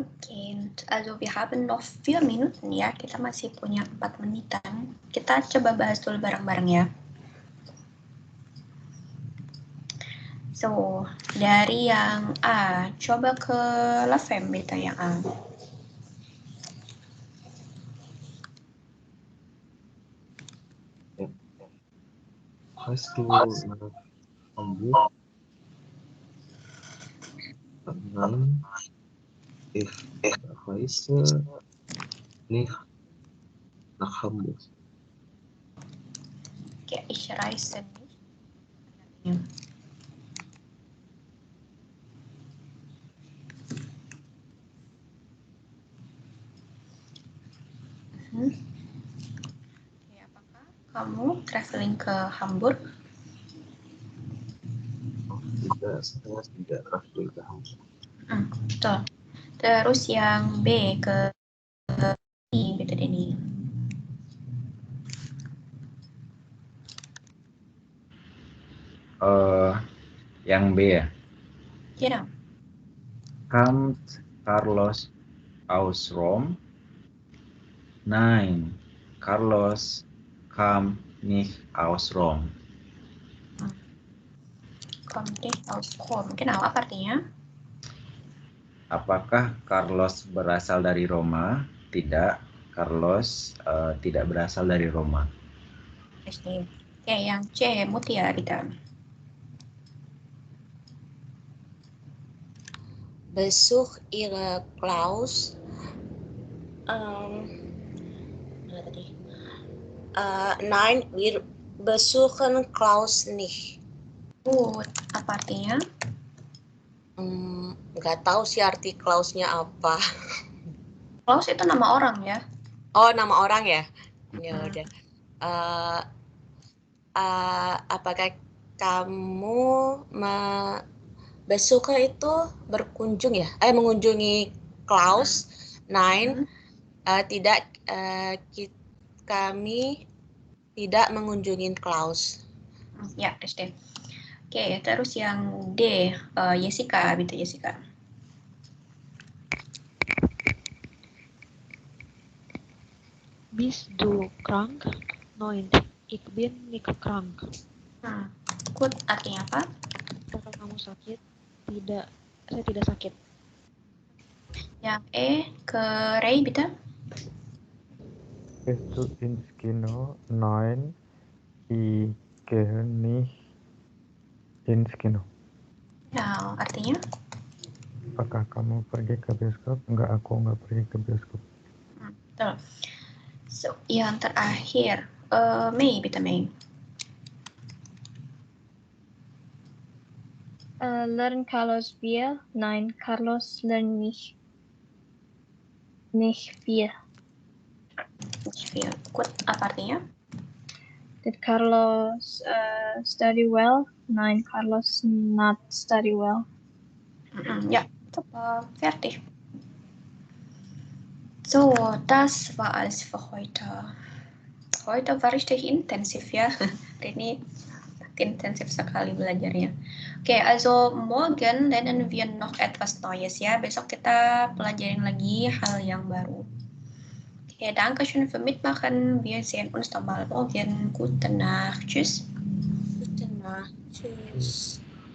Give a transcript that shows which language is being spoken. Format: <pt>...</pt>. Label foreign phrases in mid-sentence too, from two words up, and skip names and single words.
<de>Also wir haben noch 4 Minuten ya,</de> <id>kita masih punya 4 menitan. Kita coba bahas dulu bareng-bareng ya. So, dari yang A, coba ke Lavem beta yang A.</id> <de>Hast du nach Hamburg? Nein, ich reise nicht nach Hamburg. Oke, ich reise nicht.</de> <id>Ya. Oke, apakah kamu traveling ke Hamburg? Oh, tidak, saya tidak traveling ke Hamburg. Betul. Terus yang B ke I, beta Denny. Yang B ya.</id> <de>Genau. Kommt Carlos aus Rom? Nein, Carlos kam nicht aus Rom. Kommt nicht aus Rom. Genau,</de> <id>apa artinya? Apakah Carlos berasal dari Roma? Tidak, Carlos tidak berasal dari Roma. Oke, yang C, Mutia kita.</id> <de>Besuch ihre Klaus. Nein, wir besuchen Klaus nicht.</de> <id>Apa artinya? Nggak tahu sih arti Klausnya apa. Klaus itu nama orang ya? Oh, nama orang ya? Ya udah. Apakah kamu besuchen itu berkunjung ya? Mengunjungi Klaus? Nein, tidak. Kami tidak mengunjungi Klaus. Ya, SD. Oke, terus yang D, Jessica, gitu Jessica.</id> <de>Bist du krank? Nein, ich bin nicht krank. Gut,</de> <id>artinya apa? Apakah kamu sakit? Tidak, saya tidak sakit. Yang E ke Ray, bitte.</id> <de>Gehst du ins Kino? Nein, ich gehe nicht ins Kino.</de> <id>Nah, artinya? Apakah kamu pergi ke bioskop? Enggak, aku enggak pergi ke bioskop. Betul. So, yang terakhir, Mei,</id> <de>bitte Mei. Lernt Carlos Bier? Nein, Carlos lernt nicht viel. Gut,</de> <id>apa artinya?</id> <en>Did Carlos study well? Nein, Carlos not study well.</en> <de>Ja, fertig. So, das war alles für heute. Heute war richtig intensif ya.</de> <id>Hari ini intensif sekali belajarnya. Oke,</id> <de>also morgen lernen wir noch etwas Neues ya.</de> <id>Besok kita pelajarin lagi hal yang baru. Oke,</id> <de>danke schön für mitmachen. Wir sehen uns nochmal morgen. Gute Nacht. Tschüss. Gute Nacht. Tschüss.</de>